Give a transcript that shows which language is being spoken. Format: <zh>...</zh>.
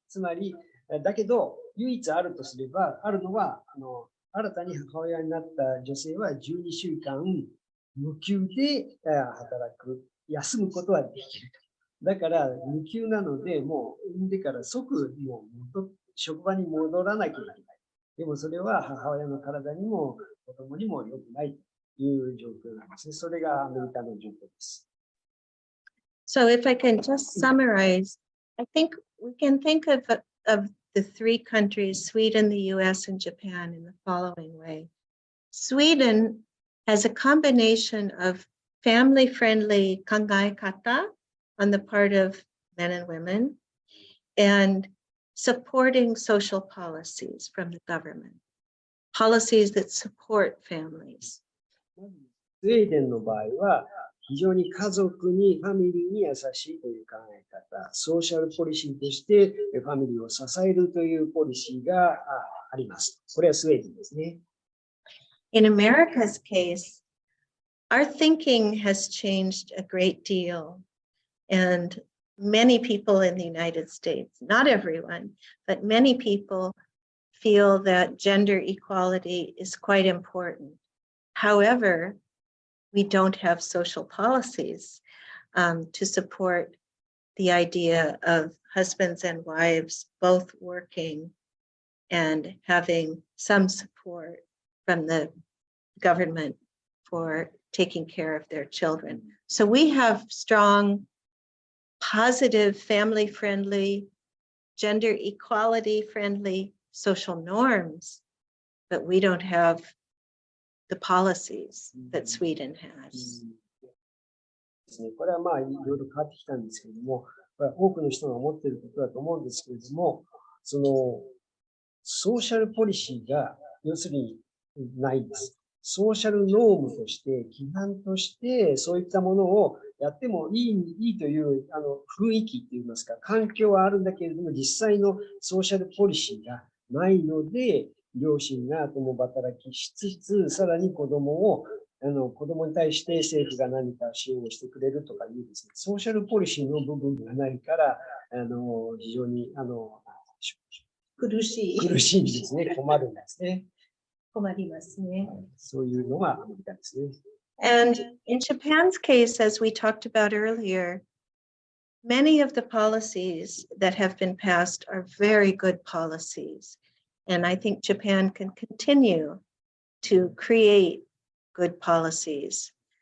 <ja>つまり、だけど、唯一あるとすれば、あるのは、新たに母親になった女性は12週間無給で働く、休むことはできると。だから、無給なので、もう産んでから即もう職場に戻らなきゃいけない。でもそれは母親の体にも子供にも良くないという状況なんですね。それがアメリカの状況です。</ja> <en>So if I can just summarize, I think we can think of the three countries, Sweden, the US, and Japan, in the following way. Sweden has a combination of family-friendly kangaekata on the part of men and women, and supporting social policies from the government, policies that support families.</en> <ja>スウェーデンの場合は、非常に家族に、ファミリーに優しいという考え方、ソーシャルポリシーとしてファミリーを支えるというポリシーがあります。これはスウェーデンですね。</ja> <en>In America's case, our thinking has changed a great deal. And many people in the United States, not everyone, but many people feel that gender equality is quite important. However, we don't have social policies to support the idea of husbands and wives both working and having some support from the government for taking care of their children. So we have strong, positive, family-friendly, gender equality-friendly social norms, but we don't have the policies that Sweden has.</en> <ja>これはまあいろいろ変わってきたんですけれども、多くの人が思っていることだと思うんですけれども、そのソーシャルポリシーが要するにないんです。ソーシャルノームとして、規範として、そういったものをやってもいいという雰囲気といいますか、環境はあるんだけれども、実際のソーシャルポリシーがないので、両親が共働きしつつ、さらに子供に対して政府が何か支援をしてくれるとかいうですね、ソーシャルポリシーの部分がないから、非常に、苦しいんですね。困るんですね。困りますね。そういうのがアメリカですね。</ja> <en>And in Japan's case, as we talked about earlier, many of the policies that have been passed are very good policies. And I think Japan can continue to create good policies.</en>